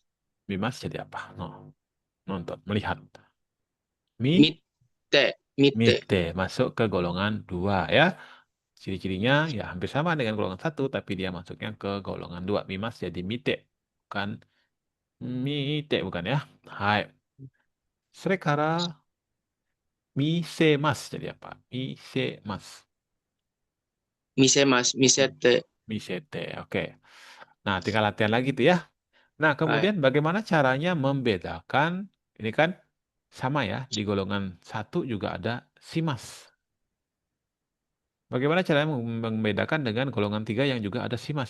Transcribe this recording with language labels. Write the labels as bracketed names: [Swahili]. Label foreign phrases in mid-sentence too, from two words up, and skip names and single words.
[Indonesian] 見ます jadi apa? No. Nonton. Melihat. Mi, [Japanese] 見て、見て. mite. [Indonesian] Masuk ke golongan dua ya. Ciri-cirinya ya hampir sama dengan golongan satu, tapi dia masuknya ke golongan dua. Mimas jadi mite. Bukan mite, bukan ya. Hai. [Japanese] それから、見せます。 [Indonesian] jadi apa? [Japanese] 見せます。見せます、見せて. Misete, [Indonesian] oke. Nah, tinggal latihan lagi tuh ya. Nah, Ah, kemudian bagaimana caranya membedakan, ini kan sama ya, di golongan satu juga ada simas. Bagaimana caranya membedakan dengan golongan 3 yang juga ada simas?